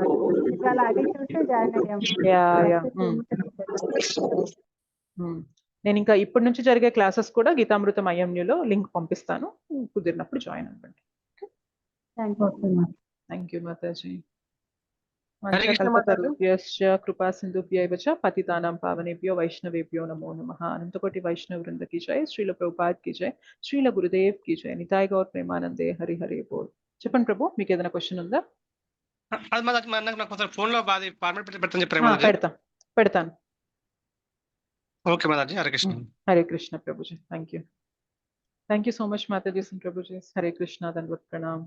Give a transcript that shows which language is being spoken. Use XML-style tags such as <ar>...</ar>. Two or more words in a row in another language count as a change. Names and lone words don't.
<te>నేను ఇంకా ఇప్పటి నుంచి జరిగే క్లాసెస్ కూడా గీతామృతం ఐఎంయూలో లింక్ పంపిస్తాను, కుదిరినప్పుడు జాయిన్ అవ్వండి.</te> <en>thank you మాతాజీ.</en> <sa>కృపా సింధుభ్యైవ చ పతితానాం పావనేభ్యో వైష్ణవేభ్యో నమో నమః.</sa> <hi>అనంతకోటి వైష్ణవ వృంద की जय, శ్రీల ప్రభుపాద్ की जय, శ్రీల గురుదేవ్ की जय,</hi> <bn>নিতাই গৌর প্রেমানন্দে হরি হরি বোল.</bn> <te>చెప్పండి ప్రభు, మీకు ఏదైనా క్వశ్చన్ ఉందా? ఫోన్ లో పెడతాను. ఓకే మాతాజీ, హరే కృష్ణ. హరే కృష్ణ ప్రభుజీ,</te> <en>thank you so much</en> <te>మాతాజీ సింగ్ ప్రభుజీ. హరే కృష్ణ, దండవత్ ప్రణామ్.</te>